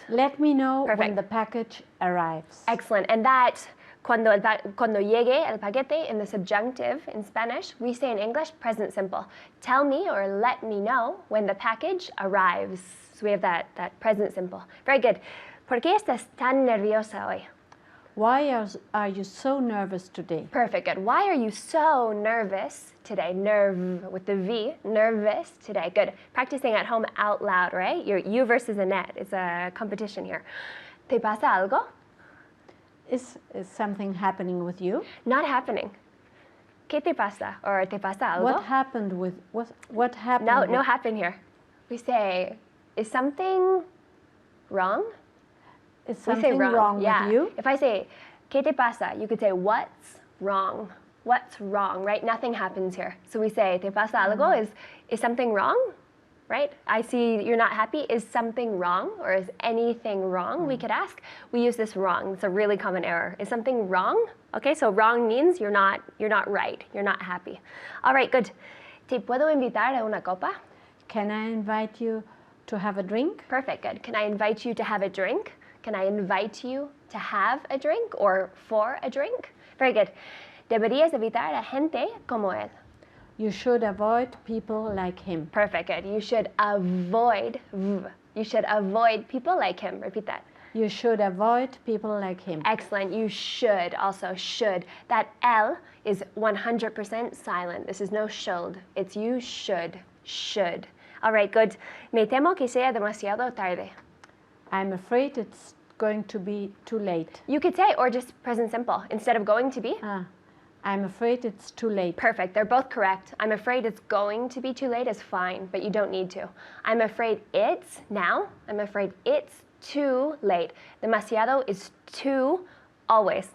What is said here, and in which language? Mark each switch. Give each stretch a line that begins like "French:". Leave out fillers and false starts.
English: Let me know when Perfect. the package arrives. Excellent. And that
Spanish: cuando llegue el paquete
English: in the subjunctive in Spanish, we say in English present simple. Tell me or let me know when the package arrives. So we have that present simple. Very good.
Spanish: ¿Por qué estás tan nerviosa hoy?
English: Why are you so nervous today? Perfect, good. Why are you so nervous today? Nerve with the V, nervous today. Good. Practicing at home out loud, right? You versus Annette. It's a competition here.
Spanish: ¿Te pasa algo?
English: Is something happening with you? Not happening.
Spanish: ¿Qué te pasa?
English: Or
Spanish: ¿te pasa algo?
English: What happened with what happened? No, with, no happen here. We say, is something wrong? Is We something wrong yeah. with you? If I say,
Spanish: ¿qué te pasa?
English: You could say, what's wrong? What's wrong, right? Nothing happens here. So we say,
Spanish: ¿te pasa algo?
English: Is something wrong? Right? I see you're not happy. Is something wrong? Or is anything wrong? We could ask. We use this wrong. It's a really common error. Is something wrong? Okay, so wrong means you're not right. You're not happy. All right, good.
Spanish: ¿Te puedo invitar a una copa?
English: Can I invite you to have a drink? Perfect, good. Can I invite you to have a drink? Can I invite you to have a drink or for a drink? Very good.
Spanish: Deberías evitar a gente como él.
English: You should avoid people like him. Perfect, good. You should avoid, you should avoid people like him. Repeat that. You should avoid people like him. Excellent. You should, also should. That L is 100% silent. This is no should. It's you should. All right, good.
Spanish: Me temo que sea demasiado tarde.
English: I'm afraid it's going to be too late. You could say, or just present simple, instead of going to be. I'm afraid it's too late. Perfect. They're both correct. I'm afraid it's going to be too late is fine, but you don't need to. I'm afraid it's now. I'm afraid it's too late. Demasiado is too always.